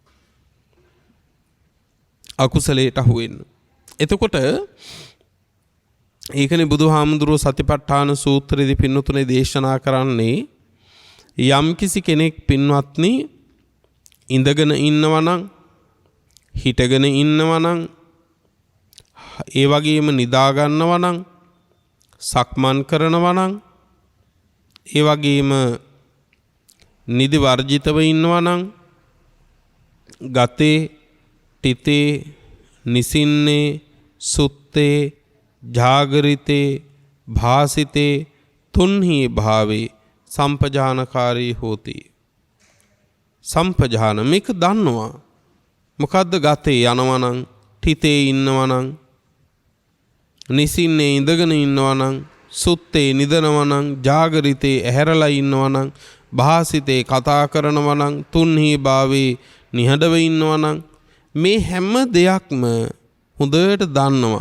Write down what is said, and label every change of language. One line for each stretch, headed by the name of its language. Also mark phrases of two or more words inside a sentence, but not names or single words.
Sinhala: එතකොට ඒකනේ බුදුහාමුදුරුවෝ සතිපට්ඨාන සූත්‍රයේදී පින්නතුනේ දේශනා කරන්නේ යම්කිසි කෙනෙක් පින්වත්නි ඉඳගෙන ඉන්නවා නම් හිටගෙන ඉන්නවා නම් ඒ වගේම නිදා ගන්නවා නම් සක්මන් කරනවා නම් ඒ වගේම නිදි වර්ජිතව ඉන්නවා නම්
Pali: ගතේ තිතේ නිසින්නේ සුත්තේ ජාගරිතේ භාසිතේ තුන්හි භාවේ සම්පජානකාරී හෝති.
Sinhala: සම්පජාන මේක දන්නවා. මොකද්ද ගතේ යනවා නම් තිතේ ඉන්නවා නම් නිසින්නේ ඉඳගෙන ඉන්නවා නම් සුත්තේ නිදනවා නම් ජාගරිතේ ඇහැරලා ඉන්නවා නම් භාසිතේ කතා කරනවා නම් තුන්හි භාවේ නිහඬව ඉන්නවා නම් මේ හැම දෙයක්ම හොඳට දන්නවා.